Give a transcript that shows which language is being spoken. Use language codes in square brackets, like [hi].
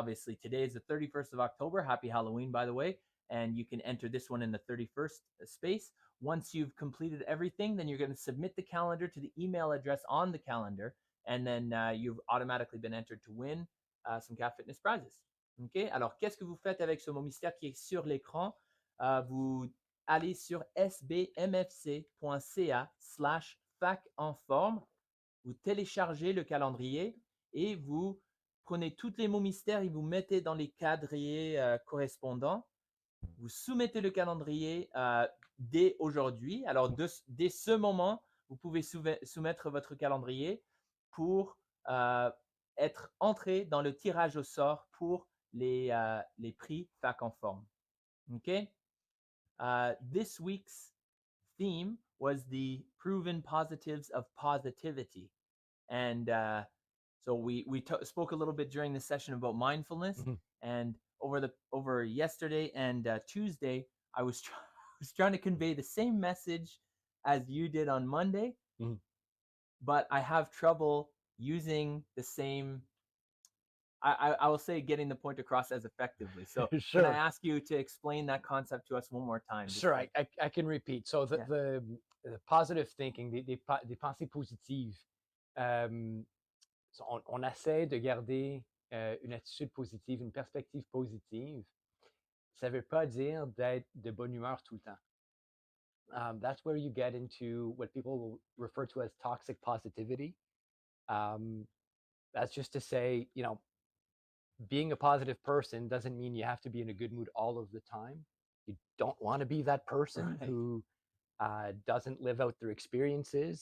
[en] Obviously, today is the 31st of October. Happy Halloween, by the way. And you can enter this one in the 31st space. Once you've completed everything, then you're going to submit the calendar to the email address on the calendar. And then you've automatically been entered to win some CAF Fitness prizes. Okay. [fr] Alors, qu'est-ce que vous faites avec ce mot mystère qui est sur l'écran? Vous allez sur sbmfc.ca/fac en forme. Vous téléchargez le calendrier et vous prenez tous les mots mystères et vous mettez dans les quadrillés correspondants. Vous soumettez le calendrier dès aujourd'hui. Alors, dès ce moment, vous pouvez soumettre votre calendrier pour être entré dans le tirage au sort pour les prix FAC en forme. [en] Okay? This week's theme was the proven positives of positivity. And so we spoke a little bit during the session about mindfulness. Mhm. And over yesterday and Tuesday, I was trying to convey the same message as you did on Monday, Mhm. but I have trouble using the same. I will say getting the point across as effectively. So can I Sure. ask you to explain that concept to us one more time? Sure, I can repeat. So the positive thinking, [fr] des pensées positives, on essaie de garder une attitude positive, une perspective positive. Ça ne veut pas dire d'être de bonne humeur tout le temps. [en] That's where you get into what people will refer to as toxic positivity. That's just to say, being a positive person doesn't mean you have to be in a good mood all of the time. You don't want to be that person Right. who doesn't live out their experiences.